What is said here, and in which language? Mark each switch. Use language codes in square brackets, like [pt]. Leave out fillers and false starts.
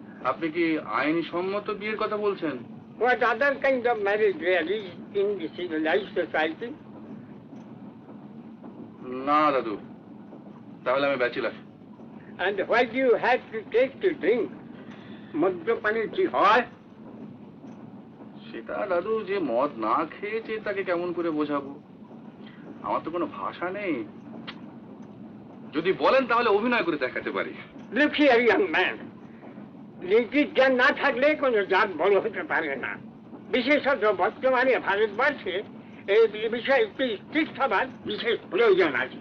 [bn] আপনি কি আইনি সম্মত বিয়ের কথা বলছেন? [en] What other kind of marriage there is in the civilized society? [bn] না দাদু, তাহলে আমি bachelor. [en] And why do you have to take to drink? [bn] মদ্যপানের কি হয়? সেটা দাদু, যে মদ না খেয়েছে তাকে কেমন করে বোঝাবো? আমার তো কোনো ভাষা নেই। যদি বলেন তাহলে অভিনয় করে দেখাতে পারি। [en] Look here, young man. [bn] নীতির জ্ঞান না থাকলে কোনো জাত বড় হতে পারে না। বিশেষত বর্তমানে ভারতবর্ষে এই বিষয়ে একটু স্ট্রিক্ট হবার বিশেষ প্রয়োজন আছে।